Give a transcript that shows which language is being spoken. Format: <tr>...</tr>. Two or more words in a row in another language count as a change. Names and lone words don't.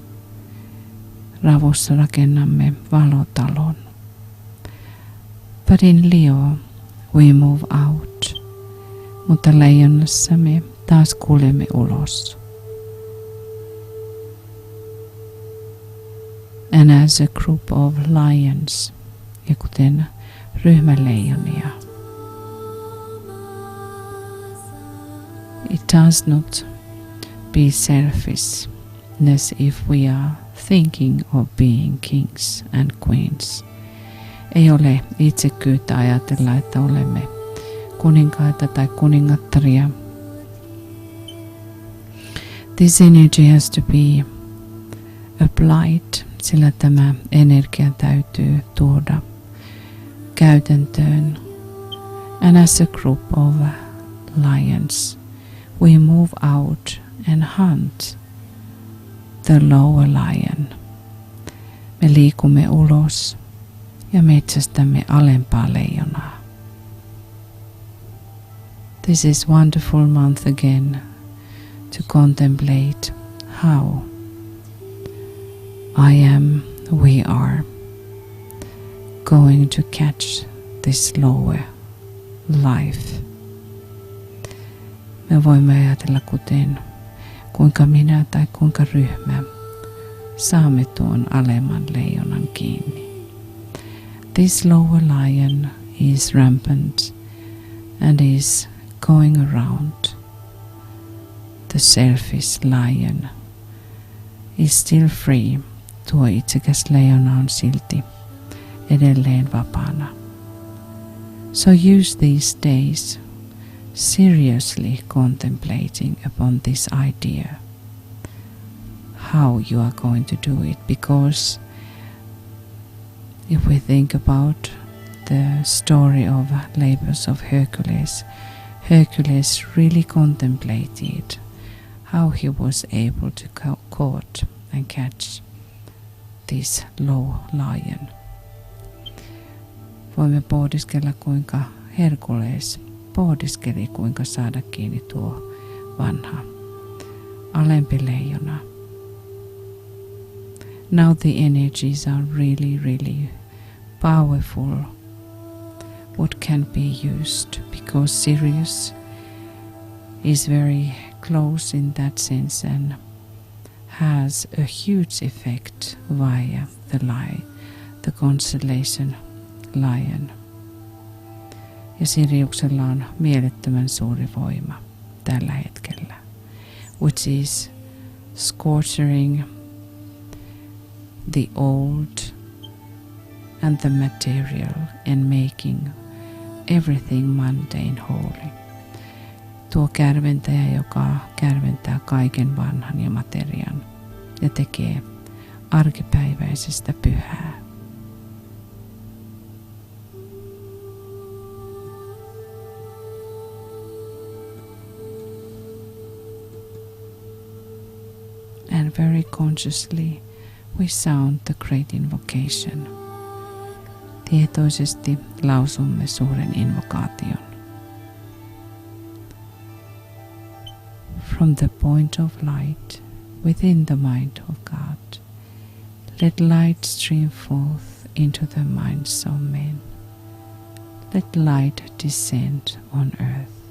<fi>Ravussa rakennamme valotalon.</fi> <en>But in Leo, we move out.</en> <fi>Mutta Leijonassa me taas kuljemme ulos.</fi> <en>And as a group of lions,</en> <fi>ja kuten ryhmä leijonia,</fi> <en>it does not be selfishness if we are thinking of being kings and queens.</en> <fi>Ei ole itsekyyttä ajatella, että olemme kuninkaita tai kuningattaria.</fi> <en>This energy has to be applied,</en> <fi>sillä tämä energia täytyy tuoda käytäntöön.</fi> <en>And as a group of lions, we move out and hunt the lower lion.</en> <fi>Me liikumme ulos ja metsästämme alempaa leijonaa.</fi> <en>This is wonderful month again to contemplate how we are going to catch this lower life.</en> <fi>Me voimme ajatella kuinka minä tai kuinka ryhmä saamme tuon alemman leijonan kiinni.</fi> <en>this lower lion is rampant and is going around. The selfish lion is still free.</en> <fi>Tuo itsekäs leijona on silti edelleen vapaana.</fi> <en>So use these days seriously contemplating upon this idea, how you are going to do it, because if we think about the story of labors of Hercules, Hercules really contemplated how he was able to caught and catch this low lion.</en> <fi>Voimme pohdiskella, kuinka Herkules pohdiskeli, kuinka saada kiinni tuo vanha alempi leijona.</fi> <en>Now the energies are really powerful, what can be used, because Sirius is very close in that sense and has a huge effect via the constellation Lion.</en> <fi>Ja Siriuksella on mielettömän suuri voima tällä hetkellä,</fi> <en>which is scorching the old and the material and making everything mundane holy.</en> <fi>Tuo kärventäjä, joka kärventää kaiken vanhan ja materian ja tekee arkipäiväisestä pyhää.</fi> <en>And very consciously we sound the great invocation.</en> <fi>Tietoisesti lausumme suuren invokaation.</fi> <en>From the point of light within the mind of God, let light stream forth into the minds of men. Let light descend on earth.</en>